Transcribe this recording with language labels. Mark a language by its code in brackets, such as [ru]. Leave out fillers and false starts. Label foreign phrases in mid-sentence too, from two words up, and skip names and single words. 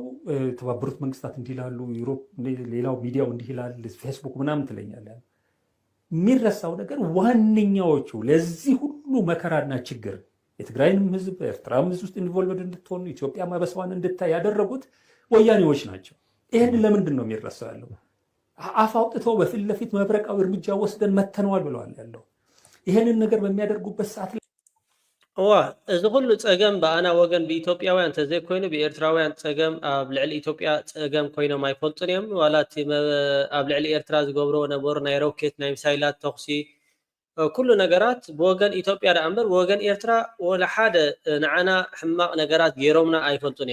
[am] የተባበሩት መንግስታት እንዲህ ይላሉ፣ ዩሮፕ ሌላው ሚዲያው እንዲህ ይላል፣ ፌስቡክ ምናምን ትለኛለህ። የሚረሳው ነገር ዋነኛዎቹ ለዚህ ሁሉ መከራና ችግር የትግራይንም ህዝብ ኤርትራም ህዝብ ውስጥ ኢንቮልቭድ እንድትሆኑ ኢትዮጵያ ማበስዋን እንድታይ ያደረጉት ወያኔዎች ናቸው። ይህን ለምንድን ነው የሚረሳው ያለው? አፍ አውጥተው በፊት ለፊት መብረቃዊ እርምጃ ወስደን መተነዋል ብለዋል ያለው። ይህንን ነገር በሚያደርጉበት ሰዓት [ti] እዚ ኩሉ ፀገም ብኣና ወገን ብኢትዮጵያውያን ተዘይኮይኑ ብኤርትራውያን ፀገም ኣብ ልዕሊ ኢትዮጵያ ፀገም ኮይኖም ኣይፈልጡን እዮም። ዋላ እቲ ኣብ ልዕሊ ኤርትራ ዝገብሮ ነበሩ ናይ ሮኬት ናይ ሚሳይላት ተኽሲ ኩሉ ነገራት ብወገን ኢትዮጵያ ዳ እምበር ብወገን ኤርትራ ወላ ሓደ ንዓና ሕማቕ ነገራት ገይሮምና ኣይፈልጡን